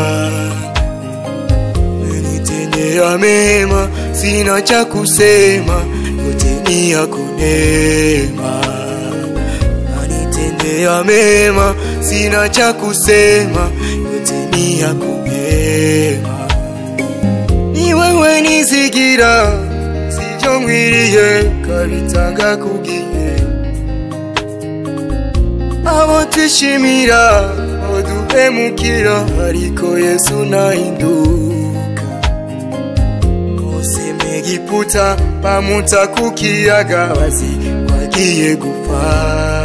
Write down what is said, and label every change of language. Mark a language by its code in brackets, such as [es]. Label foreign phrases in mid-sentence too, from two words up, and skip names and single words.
[sw] Umenitendea mema, sina cha kusema, yote ni yako neema. Umenitendea mema, sina cha kusema, yote ni yako neema. [rn] Ni wewe nizigira, sivyo ngwiriye, kabitanga kugiye. Abo twishimira, oduhemukira, ariko Yesu nahinduka. Bose Egiputa bamuta kukiyaga, bazi bagiye gupfa.